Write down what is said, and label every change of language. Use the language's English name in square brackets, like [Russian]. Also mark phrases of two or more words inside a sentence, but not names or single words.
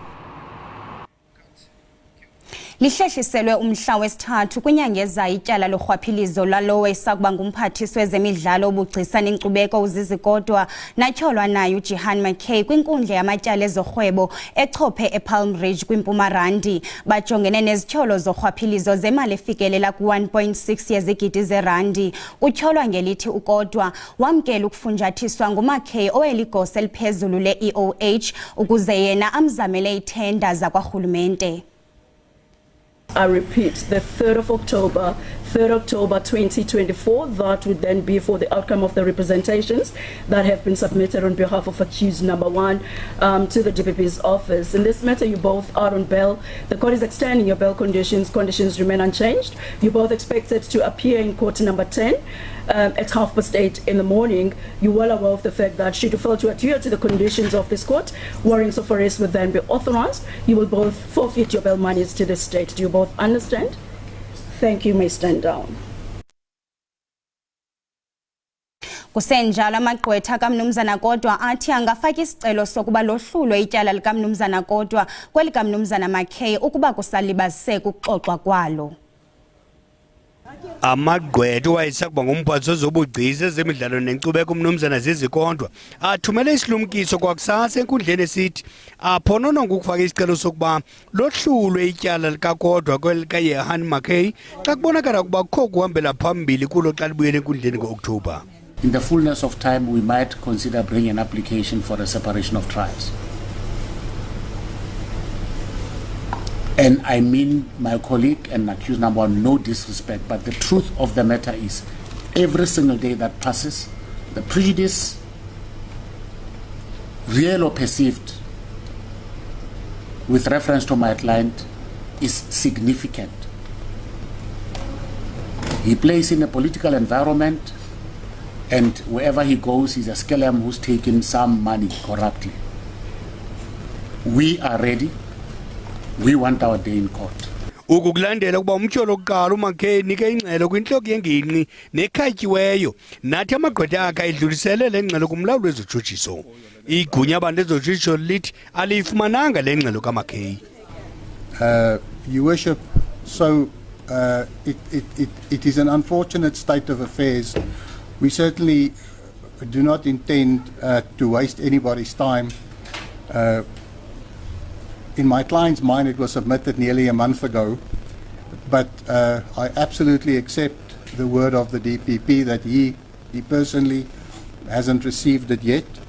[Xhosa] Lihlehliselwe umhla wesithathu kwinyanga ezayo ityala lorhwaphilizo lalowo esakuba ngumphathiswa wezemidlalo obugcisa nenkcubeko uZizikodwa natyholwa naye uJehan McKay kwinkundla yamatyala ezorhwebo echophe ePalm Ridge kwiMpumarandi. Bajongene nezityholo zorhwaphilizo zemali efikelela ku-1.6 yezigidi zerandi. Utyholwa ngelithi ukodwa wamkela ukufunjathiswa nguMcKay oweligosa eliphezulu le-EOH ukuze yena amzamele ithenda zakwarhulumente. [English] I repeat, the 3rd of October 2024, that would then be for the outcome of the representations that have been submitted on behalf of accused number 1 to the DPP's office. In this matter, you both are on bail. The court is extending your bail conditions. Conditions remain unchanged. You're both expected to appear in court number 10 at 8:30 in the morning. You're well aware of the fact that should you fail to adhere to the conditions of this court, warrants of arrest will then be authorized. You will both forfeit your bail monies to the state. Do you both understand? Thank you. May stand down. [Xhosa] Kusenjalo amagqwetha kaMnumzana Kodwa athi angafaka isicelo sokuba lohlulwe ityala likaMnumzana Kodwa kwelikaMnumzana McKay ukuba kusalibaziseka ukuxoxwa kwalo. Amagqwetha wayesakuba ngumphathiswa wezobugcisa ezemidlalo nenkcubeko uMnumzana Zizikodwa athumele isilumkiso kwakusasa enkundleni esithi aphonononga ukufaka isicelo sokuba lohlulwe ityala likakodwa kwelikaJehan McKay xa kubonakala ukuba kukho kuhambela phambili kulo xa libuyele enkundleni ngo-Oktoba. [English] In the fullness of time, we might consider bringing an application for a separation of trials. And I mean my colleague and accused number 1, no disrespect, but the truth of the matter is every single day that passes, the prejudice, real or perceived, with reference to my client is significant. He plays in a political environment, and wherever he goes, he's a scallum who's taken some money corruptly. We are ready. We want our day in court. [Xhosa] Ukukulandela ukuba umtyholo oqala uMcKay nike ingxelo kwintloko yengingqi nekhatyiweyo nathi amagqwetha akhe idlulisele le ngxelo kumlawuli wezotshutshiso. Igunya abantu ezotshutshiso lithi aliyifumananga le ngxelo kaMcKay. [English] Your Worship, so it is an unfortunate state of affairs. We certainly do not intend to waste anybody's time. In my client's mind, it was submitted nearly a month ago, but I absolutely accept the word of the DPP that he personally hasn't received it yet.